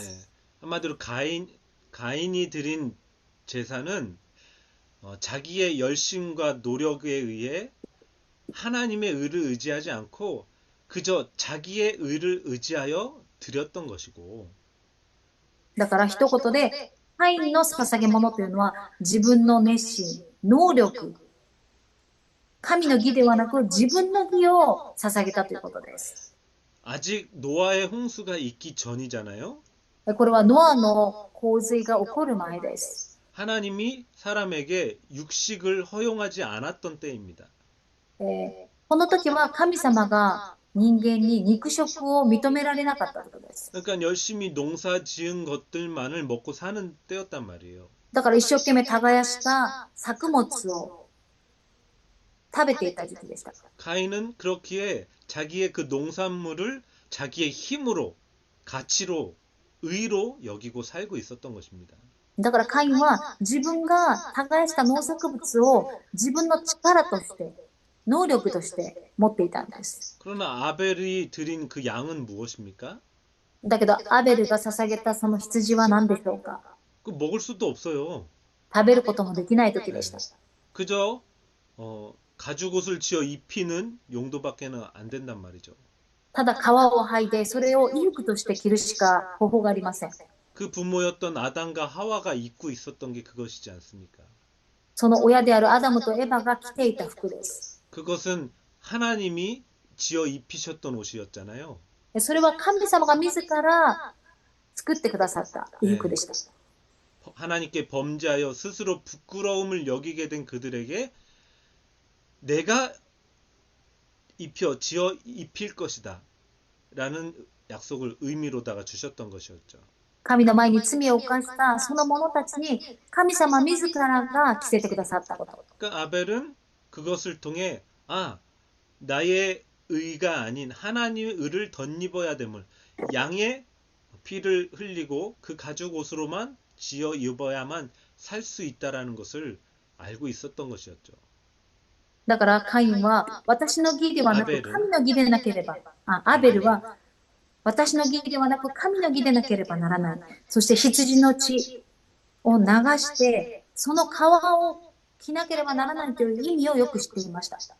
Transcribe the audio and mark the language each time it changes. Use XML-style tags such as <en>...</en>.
<ko>네, 한마디로 가인이 드린 제사는 자기의 열심과 노력에 의해 하나님의 의를 의지하지 않고 그저 자기의 의를 의지하여 드렸던 것이고</ko> <ja>だから一言で、カインの捧げ物というのは自分の熱心、能力神の義ではなく自分の義を捧げたということです。</ja> <ko>아직 노아의 홍수가 있기 전이잖아요.</ko> <ja>これはノアの洪水が起こる前です。</ja> <ko>하나님이 사람에게 육식을 허용하지 않았던 때입니다.</ko> <ja>この時は神様が人間に肉食を認められなかったということです。</ja> <ko>그러니까 열심히 농사 지은 것들만을 먹고 사는 때였단 말이에요.</ko> <ja>だから一生懸命耕した作物を食べていた時期でした。</ja> <ko>가인은 그렇기에 자기의 그 농산물을 자기의 힘으로, 가치로, 의로 여기고 살고 있었던 것입니다.</ko> <ja>だからカインは自分が耕した農作物を自分の力として、能力として持っていたんです。</ja> <ko>그러나 아벨이 드린 그 양은 무엇입니까?</ko> <ja>だけどアベルが捧げたその羊は何でしょうか。</ja> <ko>그 먹을 수도 없어요.</ko> <ja>食べることもできない時でした。</ja> <ko>그저 가죽옷을 지어 입히는 용도밖에는 안 된단 말이죠.</ko> <ja>ただ皮を剥いでそれを衣服として着るしか方法がありません。</ja> <ko>그 부모였던 아담과 하와가 입고 있었던 게 그것이지 않습니까?</ko> <ja>その親であるアダムとエバが着ていた服です。</ja> <ko>그것은 하나님이 지어 입히셨던 옷이었잖아요.</ko> <ja>それは神様が自ら作ってくださった衣服でした。</ja> <ko>하나님께 범죄하여 스스로 부끄러움을 여기게 된 그들에게 내가 지어 입힐 것이다 라는 약속을 의미로다가 주셨던 것이었죠.</ko> <ja>神の前に罪を犯したその者たちに神様自らが着せてくださったこと。</ja> <ko>그러니까 아벨은 그것을 통해 나의 의가 아닌 하나님의 의를 덧입어야 됨을, 양의 피를 흘리고 그 가죽 옷으로만 지어 입어야만 살 수 있다라는 것을 알고 있었던 것이었죠.</ko> <ja>だからカインは私の義ではなく神の義でなければ、アベルは私の義ではなく神の義でなければならない。そして羊の血を流して、その皮を着なければならないという意味をよく知っていました。</ja>